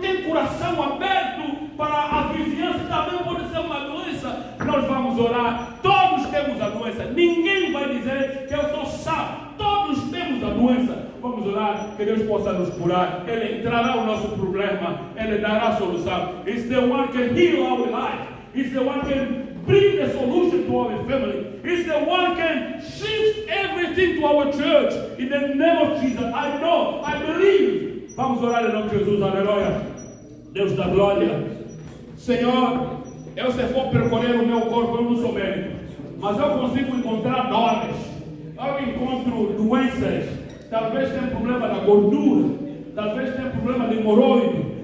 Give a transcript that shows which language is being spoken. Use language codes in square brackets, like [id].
[pt] tem coração aberto para a vizinhança, também pode ser uma doença. Nós vamos orar. Todos temos a doença. Ninguém vai dizer que eu sou sábio. Todos temos a doença. Vamos orar, que Deus possa nos curar. Ele entrará no nosso problema. Ele dará a solução. [en] It's the one can heal our life. It's the one can bring the solution to our family. It's the one can shift everything to our church. In the name of Jesus. I know, I believe. [pt] Vamos orar em nome de Jesus. Aleluia. Deus da glória. Senhor, eu se for percorrer o meu corpo, eu não sou médico. Mas eu consigo encontrar dores. Eu encontro doenças. Talvez tenha problema da gordura. Talvez tenha problema de hemorroide.